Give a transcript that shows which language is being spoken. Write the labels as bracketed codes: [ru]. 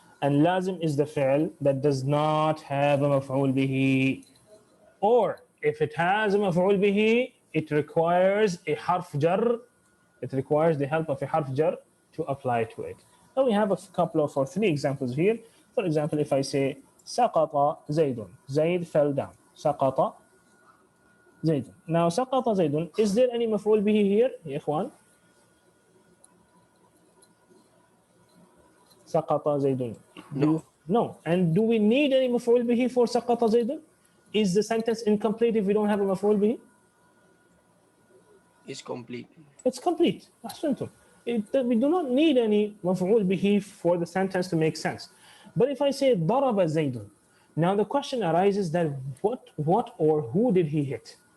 [en] And لازم is the فعل that does not have a مفعول به, or if it has a مفعول به, it requires a حرف جر. It requires the help of a حرف جر to apply to it. Now we have a couple of or three examples here. For example, if I say [ar] سقط زيد, [en] Zayd fell down. [ar] سقط زيد. [en] Now [ar] سقط زيد, [en] is there any [ar] مفعول به [en] here [ar] يا إخوان؟ سقط زيد. [en] No. And do we need any مفعول به for [ar] سقط زيد? [en] Is the sentence incomplete if we don't have a مفعول به? It's complete. It's complete. أحسنتم. We do not need any مفعول به for the sentence to make sense. But if I say [ar] ضرب زيد, [en] now the question arises that what or who did he hit?